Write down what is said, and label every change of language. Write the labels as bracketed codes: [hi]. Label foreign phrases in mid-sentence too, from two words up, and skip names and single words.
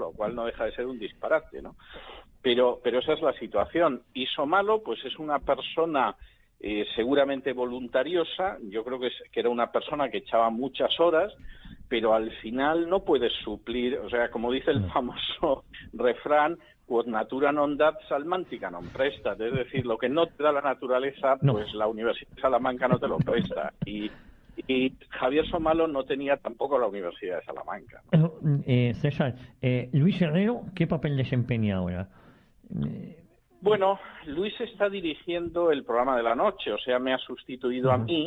[es] Lo cual no deja de ser un disparate, ¿no? Pero esa es la situación. Y Somalo, pues es una persona seguramente voluntariosa. Yo creo que era una persona que echaba muchas horas, pero al final no puedes suplir, o sea, como dice el famoso refrán, [la] quod natura non dat, salmántica non prestat, [es] es decir, lo que no te da la naturaleza, pues la Universidad de Salamanca no te lo presta. Y Javier Somalo no tenía tampoco la Universidad de Salamanca. César, Luis Herrero, ¿qué papel desempeña ahora? Bueno, Luis está dirigiendo el programa de la noche, o sea, me ha sustituido a mí.